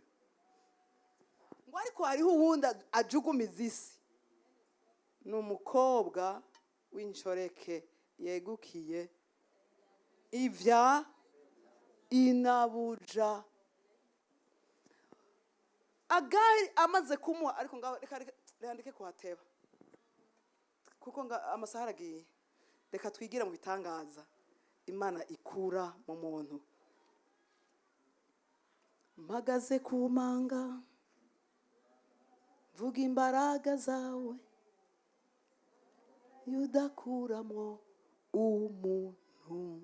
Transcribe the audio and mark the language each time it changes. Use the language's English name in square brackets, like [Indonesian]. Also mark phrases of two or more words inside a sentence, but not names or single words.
[Rundi] Ngo ariko hariho uwundi ajugumiza isi. Ni umukobwa w'inshoreke yegukiye ivya inabuja. Agari amaze kumuha, ariko ngaho reka ndeke kuhateba kuko amasaha aragiye. Reka twigira mu bitangaza Imana ikura mu muntu. Mpagaze ku manga vuga imbaraga zawe, yudakuramo umuntu.